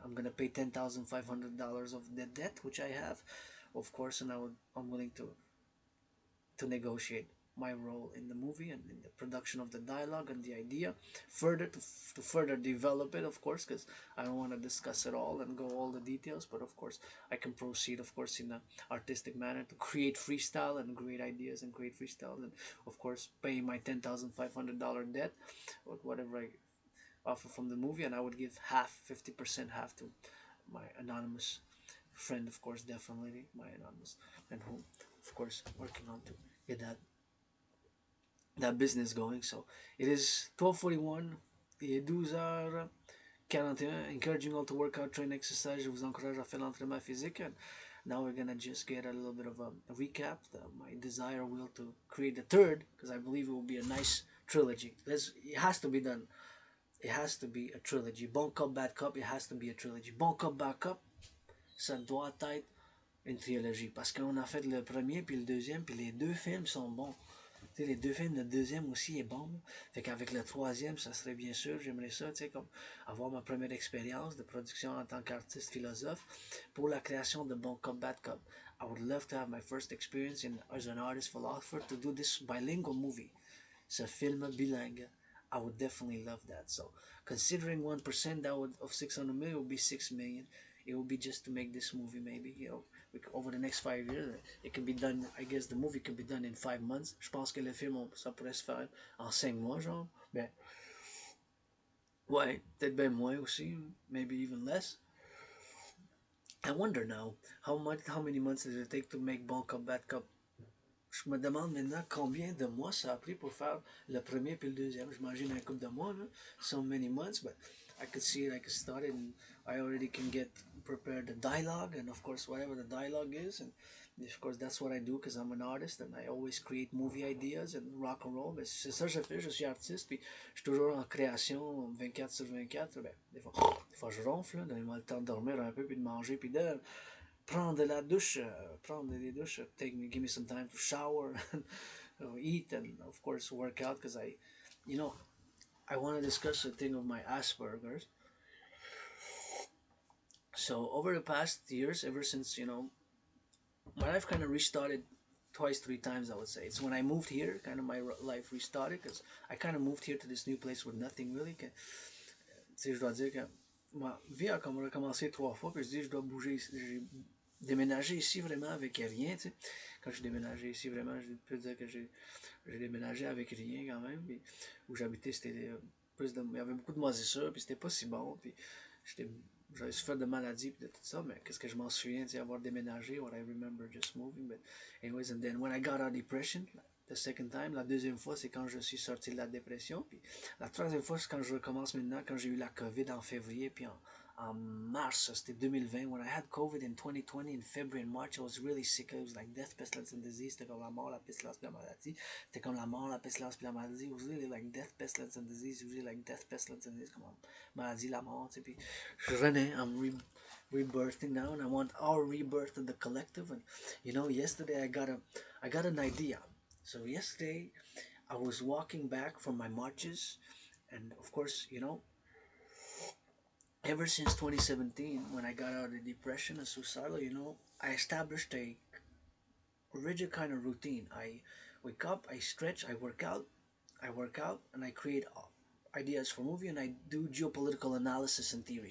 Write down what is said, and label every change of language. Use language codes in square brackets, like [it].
[en] I'm gonna pay $10,500 of the debt which I have, of course, and I'm willing to negotiate my role in the movie and in the production of the dialogue and the idea further to further develop it, of course, because I don't want to discuss it all and go all the details, but of course I can proceed, of course, in an artistic manner to create freestyle and great ideas and create freestyle, and of course pay my $10,500 debt or whatever I offer from the movie, and I would give half, 50%, half to my anonymous friend, of course, definitely my anonymous friend, who of course working on to get that business going. So it is 12:41. [fr] Il est 12h41. [en] Encouraging all to work out, train, exercise. [fr] Je vous encourage à faire l'entraînement physique. [en] And now we're gonna just get a little bit of a recap. My desire will to create the third, because I believe it will be a nice trilogy. It has to be done. It has to be a trilogy. Bon Cop, Bad Cop. It has to be a trilogy. Bon Cop, Bad Cop. [fr] Ça doit être une trilogie, parce qu'on a fait le premier puis le deuxième, puis les deux films sont bons. Tu sais, les deux films, le deuxième aussi est bon. Fait qu'avec le troisième, ça serait bien sûr, j'aimerais ça, tu sais, comme avoir ma première expérience de production en tant qu'artiste philosophe pour la création de Bon Cop, Bad Cop. [en] I would love to have my first experience as an artist philosopher to do this bilingual movie. [fr] Ce film bilingue. [en] I would definitely love that. So, considering 1% of 600 million would be 6 million. It would be just to make this movie, maybe, over the next 5 years. It can be done. I guess the movie could be done in 5 months. [fr] Je pense que le film, ça pourrait se faire en 5 mois, genre. Ben, ouais, peut-être bien moins aussi. [en] Maybe even less. I wonder now how many months does it take to make Bon Cop Bad Cop [fr] je me demande maintenant combien de mois ça a pris pour faire le premier puis le deuxième. J'imagine un couple de mois, là. [en] So many months, but I could see it, I could start it, and I already can get prepared the dialogue, and of course, whatever the dialogue is, and of course, that's what I do because I'm an artist and I always create movie ideas and rock and roll. [fr] Ben, c'est ça que je fais, je suis artiste, puis je suis toujours en création 24 sur 24. Ben, des fois je ronfle, là, donne-moi le temps de dormir un peu, puis de manger, puis de prendre de la douche, prendre des douches, [en] give me some time to shower, eat, and of course work out because you know, I want to discuss a thing of my Asperger's. So over the past years, ever since my life kind of restarted twice, three times. I would say it's when I moved here, kind of my life restarted because I kind of moved here to this new place with nothing really. [fr] Je dois dire que ma vie a comme recommencé trois fois, puis je dis je dois bouger, j'ai déménagé ici vraiment avec rien, tu sais. Quand j'ai déménagé ici vraiment, je peux dire que j'ai déménagé avec rien quand même, puis où j'habitais c'était il y avait beaucoup de moisissures, puis c'était pas si bon, puis j'étais j'avais souffert de maladies et de tout ça, mais qu'est-ce que je m'en souviens, tu sais, avoir déménagé, [en] what I remember just moving, but anyways, and then when I got out of depression, the second time, [fr] la deuxième fois, c'est quand je suis sorti de la dépression, puis la troisième fois, c'est quand je recommence maintenant, quand j'ai eu la COVID en février, puis en mars, c'était 2020, [en] when I had COVID in 2020, in February and March, I was really sick, it was like death, pestilence and disease, [fr] c'était comme la mort, la pestilence, puis la maladie, [en] c'était [fr] comme la mort, la pestilence, puis la maladie, it was really like death, pestilence and disease, it was really like death, pestilence and disease, comme la maladie, la mort, tu sais, puis je revenais, [en] rebirthing now, and I want our rebirth in the collective, and yesterday I got an idea. So yesterday I was walking back from my marches, and of course, ever since 2017, when I got out of depression and suicidal, I established a rigid kind of routine. I wake up, I stretch, I work out, and I create ideas for movie, and I do geopolitical analysis and theory.